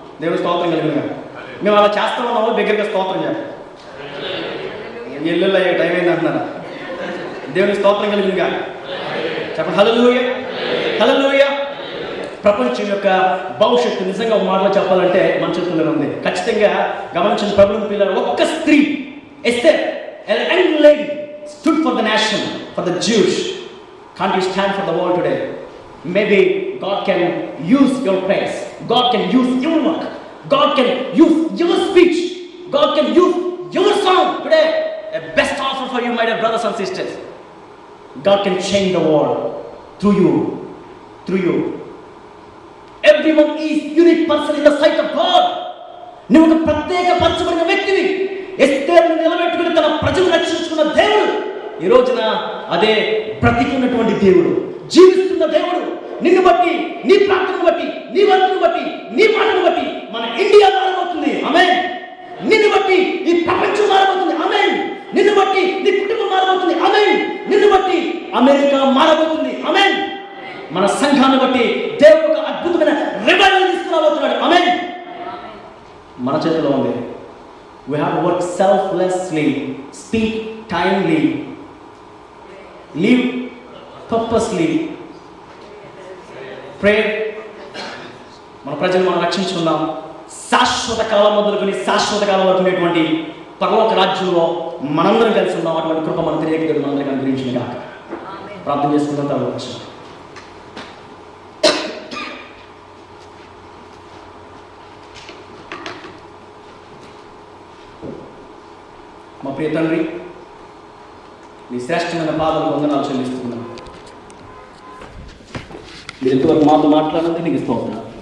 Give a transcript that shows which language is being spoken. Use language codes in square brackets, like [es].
[te] దేవుని స్తోత్రం కలిగిన మేము అలా చేస్తా ఉన్నాము. దగ్గరగా స్తోత్రం చెప్పండి. ఎల్లుళ్ళు అయ్యే టైం అయింది అంటున్నారా? దేవుని స్తోత్రం కలిగినగా చెప్పండి. హల్లెలూయా, హల్లెలూయా. ప్రపంచం యొక్క భవిష్యత్తు నిజంగా ఒక మాటలో చెప్పాలంటే మన చేతుల్లోనే ఉంది. ఖచ్చితంగా గమనించిన ప్రభువుని పిల్లలు ఒక్క స్త్రీ Esther, [en] an young lady stood for the nation, for the Jews. Can't you stand for the world today? Maybe God can use your praise, God can use your work, God can use your speech, God can use your song today. A best offer for you, my dear brothers and sisters. God can change the world through you, through you. Everyone is unique person in the sight of God. [te] నువ్వు ఒక ప్రత్యేక పరచబడిన వ్యక్తివి. ఎస్తేరును నిలబెట్టుకుని తన ప్రజలు రక్షించుకున్న దేవుడు ఈ రోజున అదే బ్రతికున్నటువంటి దేవుడు, జీవిస్తున్న దేవుడు. నిన్ను బట్టి, నీ ప్రార్థనను బట్టి, నీ వర్తను బట్టి, నీ మాటను బట్టి మన ఇండియా మారబోతుంది. ఆమేన్. నిన్ను బట్టి ఈ ప్రపంచం మారబోతుంది. ఆమేన్. నిన్ను బట్టి నీ కుటుంబం మారబోతుంది. ఆమేన్. నిన్ను బట్టి అమెరికా మారబోతుంది. ఆమేన్. మన సంఘాన్ని బట్టి దేవుడు ఒక అద్భుతమైన రివైవల్ తీసుకురాబోతున్నాడు. ఆమేన్. మన చేతిలో ఉంది. [en] We have to work selflessly, speak timely, live purposely, pray. [te] మన ప్రజలు మనం రక్షించుకుందాం. శాశ్వత కాలం మొదలుకొని శాశ్వత కాలం వరకు ఉండేటువంటి పరలోక రాజ్యంలో మనందరం కలిసి ఉన్నాం. అటువంటి కృప మన తెలియక మనందరికీ అనుగ్రహించింది కాక ప్రార్థన చేసుకుంటాం. తర్వాత మా ప్రియ తండ్రి, నీ శ్రేష్టమైన పాదాలకు వందనాలు చెల్లిస్తున్నాను. మీరు ఎంతవరకు మాతో మాట్లాడినందుకు నీకు స్తోత్రం.